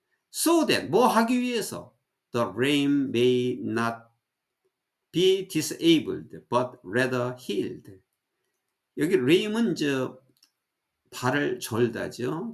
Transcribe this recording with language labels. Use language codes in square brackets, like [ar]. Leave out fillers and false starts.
[en] So that, [ko] 뭐 하기 위해서? [en] The lame may not be disabled, but rather healed. [ko] 여기 lame은 발을 절다죠.